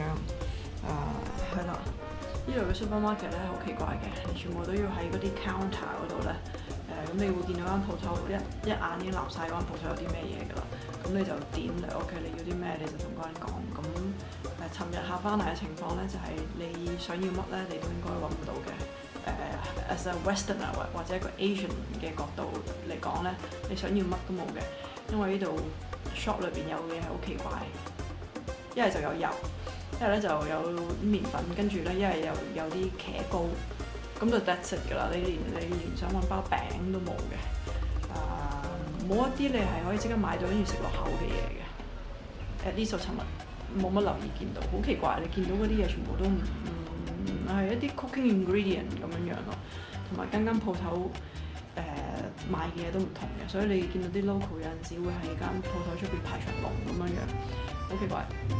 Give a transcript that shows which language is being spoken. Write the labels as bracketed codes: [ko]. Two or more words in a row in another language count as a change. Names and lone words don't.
[yue] 係啦。呢度嘅 supermarket 咧好奇怪嘅，你全部都要喺嗰啲 counter 嗰度咧，咁你會見到間鋪頭一眼已經鬧晒嗰間鋪頭有啲咩嘢㗎啦，咁你就點嚟 OK， 你要啲咩你就同嗰人講。咁尋日下翻嚟嘅情況咧，就係你想要乜咧，你都應該揾唔到嘅。 [en] as a Westerner [yue] 或者一個 Asian 嘅角度嚟講咧，你想要乜都冇嘅，因為呢度 shop 裏邊有嘅嘢係好奇怪，一係就有油。一係咧就有麵粉，跟住咧一係又有啲茄膏，咁就 [en] that's it [yue] 㗎啦。你連想揾包餅都冇嘅，冇一啲你係可以即刻買到跟住食落口嘅嘢嘅。呢數尋日冇乜留意見到，好奇怪！你見到嗰啲嘢全部都唔係一啲 [en] cooking ingredient [yue] 咁樣咯，同埋間鋪頭賣嘅嘢都唔同嘅，所以你見到啲 local 有陣時會喺間鋪頭出邊排長龍咁樣，好奇怪。